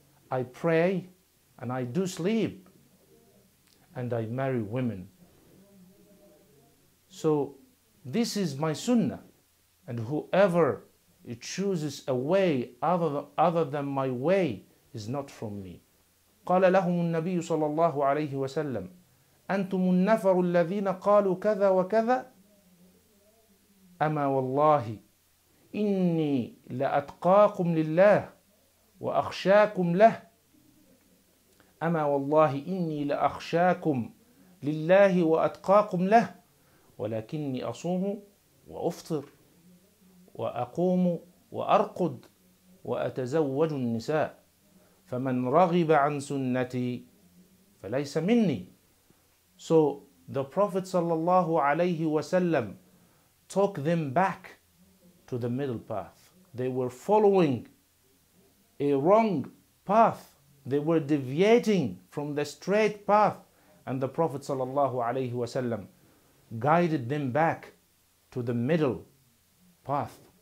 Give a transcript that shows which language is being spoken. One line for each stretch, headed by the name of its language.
English: I pray and I do sleep. And I marry women. So this is my sunnah. And whoever chooses a way other than my way is not from me.
Arabic: قال لهم النبي صلى الله عليه وسلم أنتم النفر الذين قالوا كذا وكذا أما والله إني لأتقاكم لله وأخشاكم له أما والله إني لأخشاكم لله وأتقاكم له ولكني أصوم وأفطر وأقوم وأرقد وأتزوج النساء فمن رغب عن سنتي فليس مني.
English: So the Prophet sallallahu alaihi wasallam took them back to the middle path. They were following a wrong path. They were deviating from the straight path, and the Prophet sallallahu alaihi wasallam guided them back to the middle path.